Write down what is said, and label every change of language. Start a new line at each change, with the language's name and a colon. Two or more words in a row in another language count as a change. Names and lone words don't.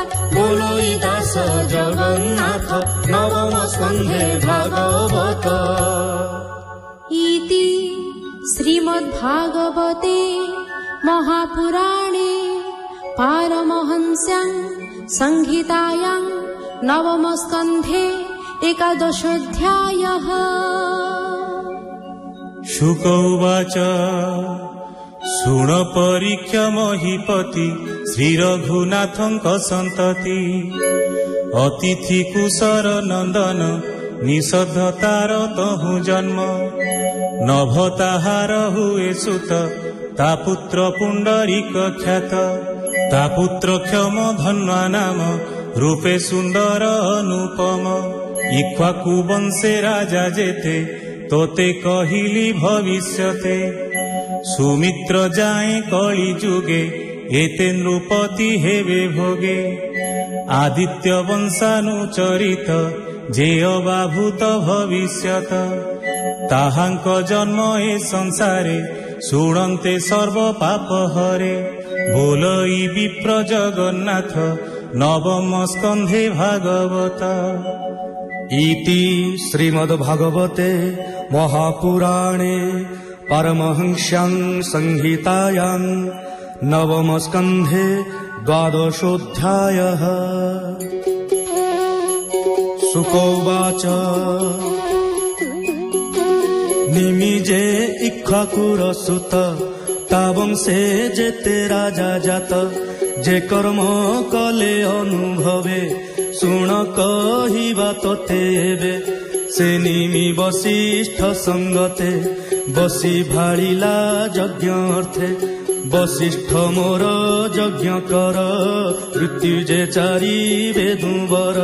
Odia: ବୋଲଇ ଦାସ ଜଗନ୍ନାଥ ନବମ ସ୍କନ୍ଧେ ଭାଗବତ
Sanskrit: ଇତି ଶ୍ରୀମଦ୍ଭାଗବତେ ମହାପୁରାଣେ ପାରମହଂସ୍ୟାଂ ସଂହିତାୟାଂ ନବମ ସ୍କନ୍ଧେ एकादशोऽध्यायः। शुक उवाच
Odia: ଶୃଣ ପରୀକ୍ଷ ମହୀପତି ଶ୍ରୀରଘୁନାଥଙ୍କ ସନ୍ତତି ଅତିଥି କୁଶର ନନ୍ଦନ ନିଷଦ୍ଧତାର ତହୁ ଜନ୍ମ ନଭ ତାହାର ହୁଏ ସୁତ ତା ପୁତ୍ର ପୁଣ୍ଡରୀକ ଖ୍ୟାତ ତା ପୁତ୍ର କ୍ଷମ ଧନ୍ୱା ନାମ ରୂପେ ସୁନ୍ଦର ଅନୁପମ ଇକ୍ଷ୍ୱାକୁ ବଂଶେ ରାଜା ଯେତେ ତୋତେ କହିଲୀ ଭବିଷ୍ୟତେ ସୁମିତ୍ର ଯାଏ କଲୀ ଯୁଗେ ଏତେ ନୃପତି ହେବେ ଭୋଗେ ଆଦିତ୍ୟ ବଂଶାନୁଚରିତ ଯେ ଅବାଭୂତ ଭବିଷ୍ୟତ ତାହାଙ୍କ ଜନ୍ମ ଏ ସଂସାରେ ଶୁଣନ୍ତେ ସର୍ବ ପାପ ହରେ ବୋଲଈ ବିପ୍ର ଜଗନ୍ନାଥ ନବମ ସ୍କନ୍ଧେ ଭାଗବତ
Sanskrit: इति श्रीमद्भागवते महापुराणे पारमहंस्यां संहितायां नवम स्कन्धे द्वादशोऽध्यायः। शुक उवाच
Odia: ନିମିଜେ ଇକ୍ଷ୍ୱାକୁର ସୁତ ତା ବଂଶେ ଯେତେ ରାଜା ଜାତ ଯେ କର୍ମ କଲେ ଅନୁଭବେ ଶୁଣ କହିବା ତୋତେ ଏବେ ସେ ନିମି ବସିଷ୍ଠ ସଙ୍ଗତେ ବସୀ ଭାଡ଼ିଲା ଯଜ୍ଞ ଅର୍ଥେ ବସିଷ୍ଠ ମୋର ଯଜ୍ଞ କର ମୃତ୍ୟୁଜେ ଚାରି ବେଦୁବର